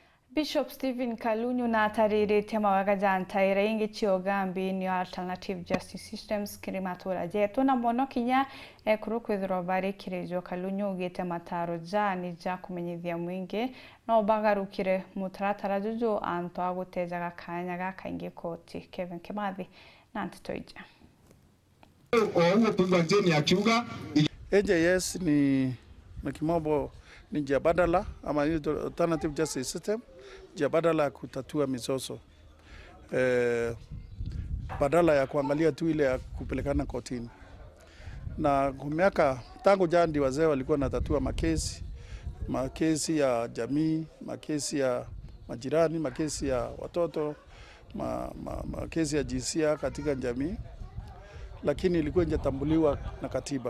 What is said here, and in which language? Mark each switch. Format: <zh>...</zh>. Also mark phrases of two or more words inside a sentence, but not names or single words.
<mer>Bishop Stephen Kalunyu na atarĩrĩte mawega jantaĩra ingi ciogambi ni Alternative Justice Systems kirimatura jetu na mono kinya ekuru kwithirwo barĩkĩrĩrio. Kalunyu ugĩte mataro jani ja kũmenyithia mwingi no bagarukire mutaratara juju anto agutejaga kanya gakaingi koti. Kevin Kimathi na Antitoija.</mer> <sw>AJS ni kimombo ni njia badala ama Alternative Justice System, njia badala ya kutatua mizozo. Badala ya kuangalia tu ile ya kupelekana kotini. Na kwa miaka tangu jadi wazee walikuwa natatua makesi ya jamii, makesi ya majirani, makesi ya watoto, makesi ya jinsia katika jamii, lakini ilikuwa injatambuliwa na katiba.</sw>